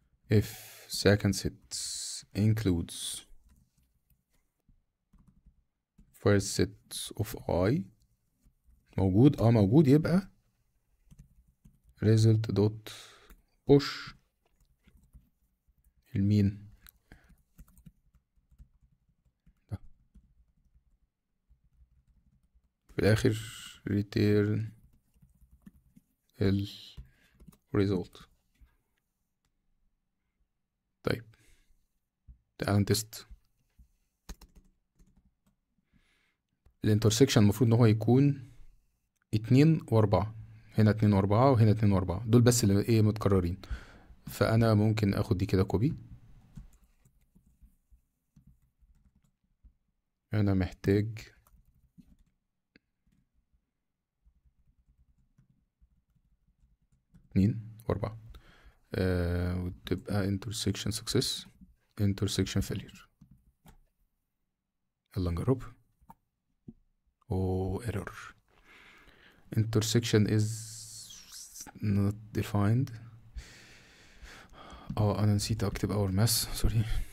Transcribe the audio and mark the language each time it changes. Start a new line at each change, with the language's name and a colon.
English: if second set includes first set of I
Arabic: موجود موجود، يبقى
English: result dot push
Arabic: المين ده في الاخر
English: return ال result.
Arabic: طيب تعال نتست الانترسكشن. المفروض ان هو يكون 2 و4، هنا 2 و4 وهنا 2 و4، دول بس اللي ايه متكررين. فانا ممكن اخد دي كده كوبي. انا محتاج 2 و4 وتبقى
English: intersection success intersection failure.
Arabic: يلا نجرب.
English: error intersection is not defined.
Arabic: انا نسيت اكتب our mass، سوري.